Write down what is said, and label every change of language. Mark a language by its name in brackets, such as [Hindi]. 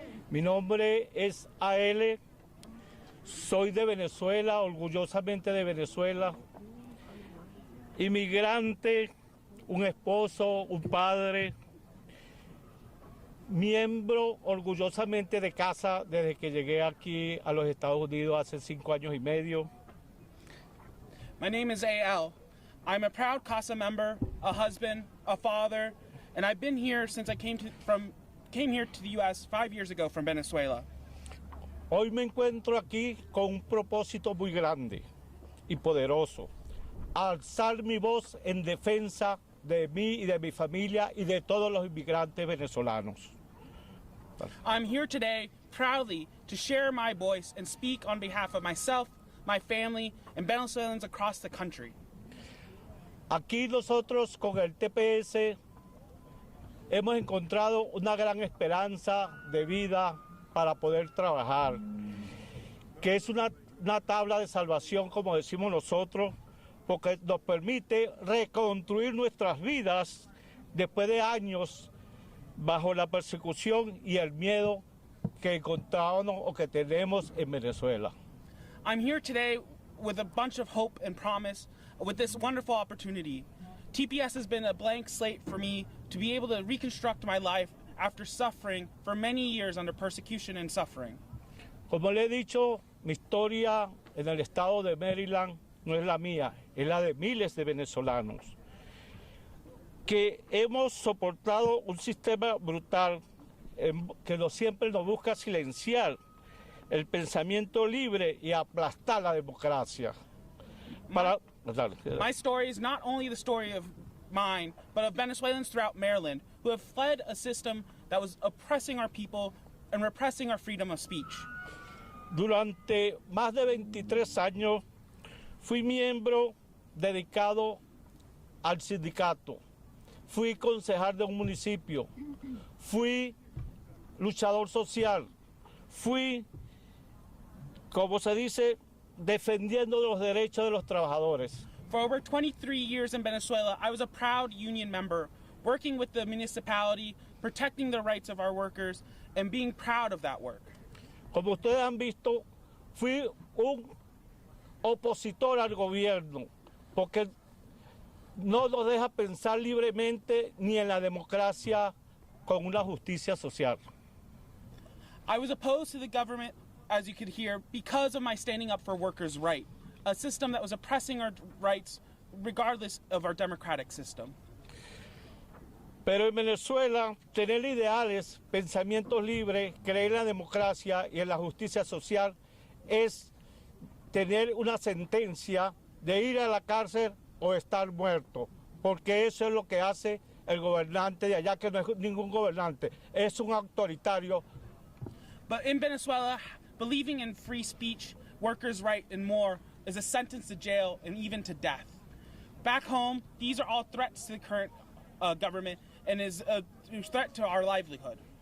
[Spanish] Mi nombre es AL. Soy de Venezuela, orgullosamente de Venezuela. Inmigrante, un esposo, un padre. Miembro orgullosamente de casa desde que llegué aquí a los Estados Unidos hace 5 años y medio. [English] My name is AL. I'm a proud CASA member, a husband, a father, and I've been here since I came here to the U.S. 5 years ago from Venezuela. [Spanish] Hoy me encuentro aquí con un propósito muy grande y poderoso, alzar mi voz en defensa de mí y de mi familia y de todos los inmigrantes venezolanos. [English] I'm here today proudly to share my voice and speak on behalf of myself, my family, and Venezuelans across the country. [Spanish] Aquí nosotros con el TPS hemos encontrado una gran esperanza de vida para poder trabajar, que es una tabla de salvación, como decimos nosotros, porque nos permite reconstruir nuestras vidas después de años bajo la persecución y el miedo que encontrábamos o que tenemos en Venezuela. [English] I'm here today with a bunch of hope and promise with this wonderful opportunity. TPS has been a blank slate for me to be able to reconstruct my life after suffering for many years under persecution and suffering. [Spanish] Como le he dicho, mi historia en el estado de Maryland no es la mía, es la de miles de venezolanos que hemos soportado un sistema brutal que siempre nos busca silenciar el pensamiento libre y aplastar la democracia. [English] My story is not only the story of mine, but of Venezuelans throughout Maryland who have fled a system that was oppressing our people and repressing our freedom of speech. [Spanish] Durante más de 23 años fui miembro dedicado al sindicato, fui concejal de un municipio, fui luchador social, fui, como se dice, defendiendo los derechos de los trabajadores. [English] For over 23 years in Venezuela, I was a proud union member, working with the municipality, protecting the rights of our workers, and being proud of that work. [Spanish] Como ustedes han visto, fui un opositor al gobierno, porque no nos deja pensar libremente ni en la democracia con una justicia social. [English] I was opposed to the government, as you could hear, because of my standing up for workers' rights, a system that was oppressing our rights regardless of our democratic system. [Spanish] Pero en Venezuela, tener ideales, pensamientos libres, creer en la democracia y en la justicia social es tener una sentencia de ir a la cárcel o estar muerto, porque eso es lo que hace el gobernante de allá, que no es ningún gobernante, es un autoritario. [English] But in Venezuela, believing in free speech, workers' rights, and more is a sentence to jail and even to death. Back home, these are all threats to the current government and is a threat to our livelihood.